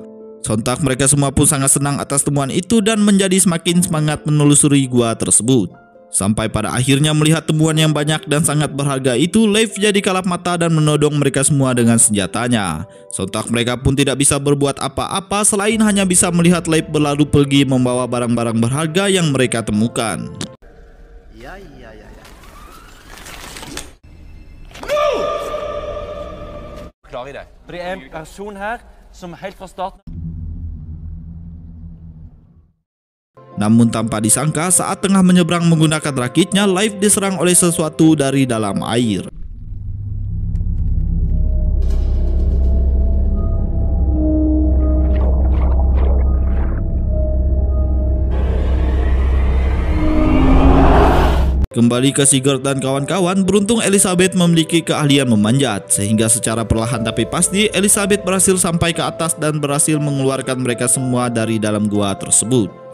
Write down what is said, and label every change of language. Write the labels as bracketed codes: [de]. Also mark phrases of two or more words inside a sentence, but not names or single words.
[id] Sontak mereka semua pun sangat senang atas temuan itu dan menjadi semakin semangat menelusuri gua tersebut. Sampai pada akhirnya melihat temuan yang banyak dan sangat berharga itu, Leif jadi kalap mata dan menodong mereka semua dengan senjatanya. Sontak mereka pun tidak bisa berbuat apa-apa selain hanya bisa melihat Leif berlalu pergi membawa barang-barang berharga yang mereka temukan. [no] Klarer det. For det er en person her som helt fra starten. [id] Namun tanpa disangka, saat tengah menyeberang menggunakan rakitnya, Leif diserang oleh sesuatu dari dalam air. Kembali ke Sigurd dan kawan-kawan, beruntung Elisabeth memiliki keahlian memanjat, sehingga secara perlahan tapi pasti Elisabeth berhasil sampai ke atas dan berhasil mengeluarkan mereka semua dari dalam gua tersebut.